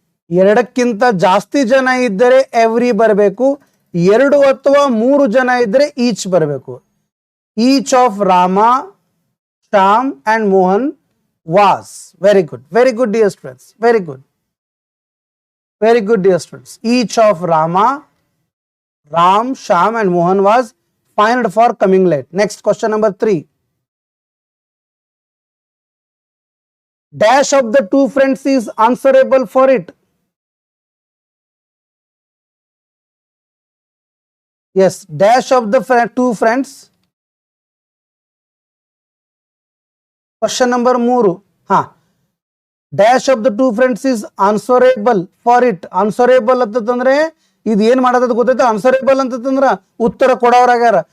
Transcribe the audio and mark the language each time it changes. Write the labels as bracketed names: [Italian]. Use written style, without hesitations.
[Kannada] ಎರಡಕ್ಕಿಂತ ಜಾಸ್ತಿ ಜನ ಇದ್ದರೆ ಎವ್ರಿ ಬರಬೇಕು, 2 ಅಥವಾ 3 ಜನ ಇದ್ದರೆ ಈಚ್ ಬರಬೇಕು. [English] Each of Rama, Shyam and Mohan was. Very good, very good dear students, very good, very good dear students. Each of Rama, Ram, Shyam and Mohan was fined for coming late. Next, question number 3. Dash of the two friends is answerable for it. Yes, dash of the two friends. Question number 3. Dash of the two friends is answerable for it. [Kannada] Answerable ಅಂತಂದ್ರೆ ಇದು ಏನ್ ಮಾಡದ ಗೊತ್ತೈತೆ? Answerable ಅಂತಂದ್ರ ಉತ್ತರ ಕೊಡೋರಾಗ್ಯಾರ.